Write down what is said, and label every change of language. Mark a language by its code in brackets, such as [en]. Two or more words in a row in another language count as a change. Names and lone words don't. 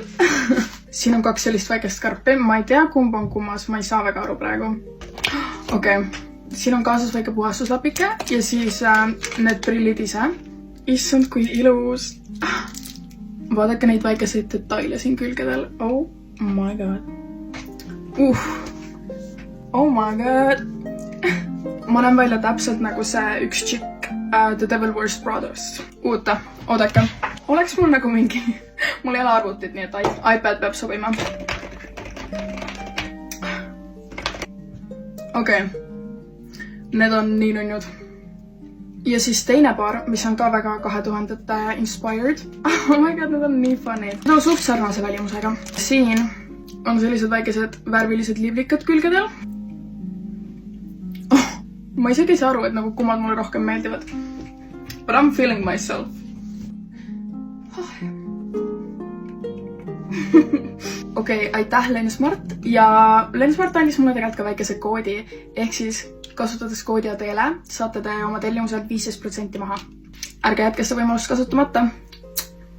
[et] Siin on 2 sellist väikest karpi, ma ei tea kumb on kummas, ma ei saa väga aru praegu. Okei, siin on kaasas väike puhastuslapike ja siis need prillid ise. Issand, kui ilus. Vaadake neid väikeseid detaile siin külgedel. [en] Oh my god. Oh my god. [et] Ma näen välja täpselt nagu see üks tšikk The Devil Wears Pradast. Oodake. Oleks mul nagu mingi... Mul ei ole arvutit, nii et iPad peab sobima. Okei. Need on nii nunnud. Ja siis teine paar, mis on ka väga 2000-te inspired. [en] Oh my god, [et] need on nii funny. Need on suht sarnase välimusega. Siin on sellised väikesed värvilised liblikad külgedel. Ma isegi ei saa aru, et nagu kummad mulle rohkem meeldivad. [en] But I'm feeling myself. [et] Okei, aitäh Lensmart. Ja Lensmart andis mulle tegelikult ka väikese koodi. Ehk siis kasutades koodi ADELE saate te oma tellimuselt 15% maha. Ärge jätke seda võimalust kasutamata.